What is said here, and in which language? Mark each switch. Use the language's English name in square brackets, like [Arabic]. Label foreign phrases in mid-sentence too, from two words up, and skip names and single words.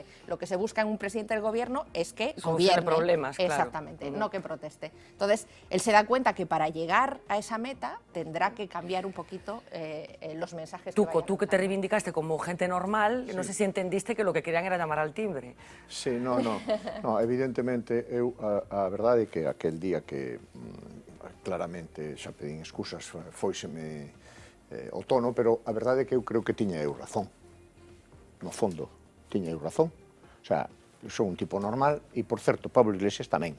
[Spanish] Lo que se busca en un presidente del gobierno es que gobierne. Problemas, claro. Exactamente, no que proteste. Entonces, él se da cuenta que para llegar a esa meta tendrá que cambiar un poquito los mensajes tú que te reivindicaste como gente normal, no sé si entendiste que lo que querían era llamar al timbre. Sí, no, evidentemente, [Galician] a verdade é que aquel día que claramente xa pedín excusas foiseme o tono, pero a verdade é que eu creo que tiña eu razón. No fondo, tiña eu razón. [Spanish] O sea, [Galician] eu sou un tipo normal e, por certo, Pablo Iglesias tamén.